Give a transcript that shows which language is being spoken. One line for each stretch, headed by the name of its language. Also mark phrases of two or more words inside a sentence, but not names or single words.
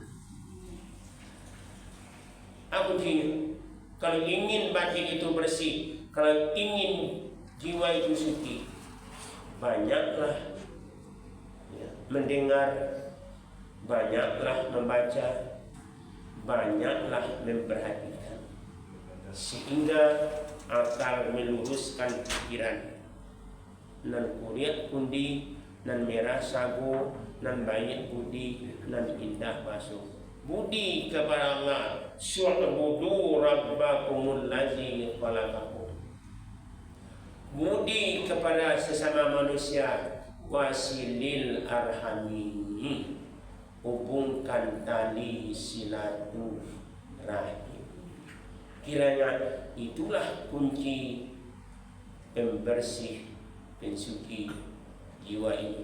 Indonesian: Aku ingin, kalau ingin batin itu bersih, kalau ingin jiwa itu suci, banyaklah ya, mendengar, banyaklah membaca, banyaklah memperhatikan, sehingga akal meluruskan pikiran.
Minangkabau: Nan kuliat kundi, nan merah sagu, nan baik budi, nan indah basuh.
Indonesian: Budi kepada Allah,
Arabic: اعبدوا ربكم الذي خلقكم.
Indonesian: Budi kepada sesama manusia,
Arabic: وصلوا الأرحام,
Indonesian: hubungkan tali silaturahim. Kiranya itulah kunci pembersih pensuci jiwa ini.